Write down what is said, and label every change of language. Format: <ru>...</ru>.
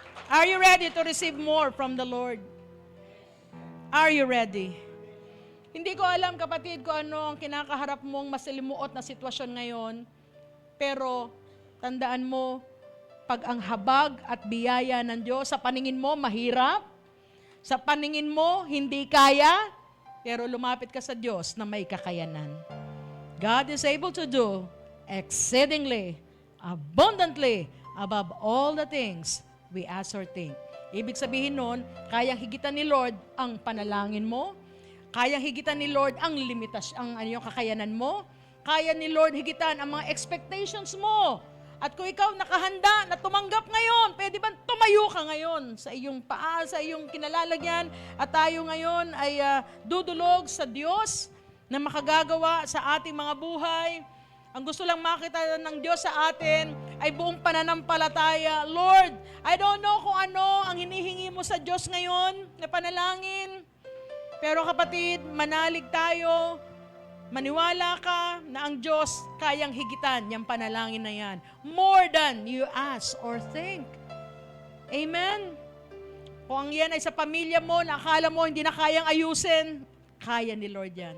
<en>Are you ready to receive more from the Lord? Are you ready?</en> <tl>Hindi ko alam, kapatid, kung ano ang kinakaharap mong masalimuot na sitwasyon ngayon, pero tandaan mo, pag ang habag at biyaya ng Diyos sa paningin mo mahirap, sa paningin mo hindi kaya, pero lumapit ka sa Diyos na may kakayanan.</tl> <en>God is able to do exceedingly, abundantly, above all the things we ask or think.</en> <tl>Ibig sabihin nun, kayang higitan ni Lord ang panalangin mo, kayang higitan ni Lord ang limitasyon, ang kakayanan mo, kaya ni Lord higitan ang mga expectations mo. At kung ikaw nakahanda na tumanggap ngayon, pwede ba tumayo ka ngayon sa iyong paa, sa iyong kinalalagyan, at tayo ngayon ay dudulog sa Diyos na makagagawa sa ating mga buhay. Ang gusto lang makita ng Diyos sa atin ay buong pananampalataya. Lord,</tl> <en>I don't know</en> <tl>kung ano ang hinihingi mo sa Diyos ngayon na panalangin. Pero kapatid, manalig tayo. Maniwala ka na ang Diyos kayang higitan yung panalangin na yan.</tl> <en>More than you ask or think. Amen?</en> <tl>Kung ang yan ay sa pamilya mo, na akala mo hindi na kayang ayusin, kaya ni Lord yan.</tl>